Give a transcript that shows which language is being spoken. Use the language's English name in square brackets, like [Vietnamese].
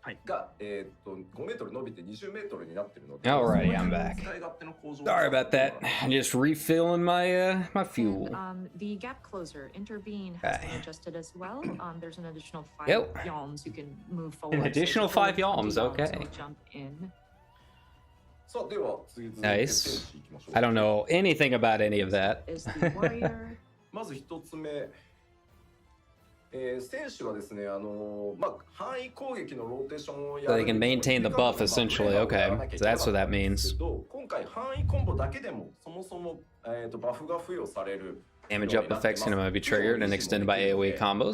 [Japanese] が5メートル伸びて20メートルになってるので。 [English] Alrighty, I'm back. Sorry about that. I'm just refilling my my fuel. And, the gap closer, intervene, has been adjusted as well. There's an additional 5 yalms you can move forward. An additional 5 yalms, okay. Jump in. Nice. I don't know anything about any of that. Is the warrior. [Japanese] まず一つ目。選手はですね、まあ範囲攻撃のローテーションをやる。 [English] So they can maintain the buff essentially. Okay, so that's what that means. [Japanese] 今回範囲コンボだけでもそもそもバフが付与される。 [English] Damage up effects can be triggered and extended by AoE combos.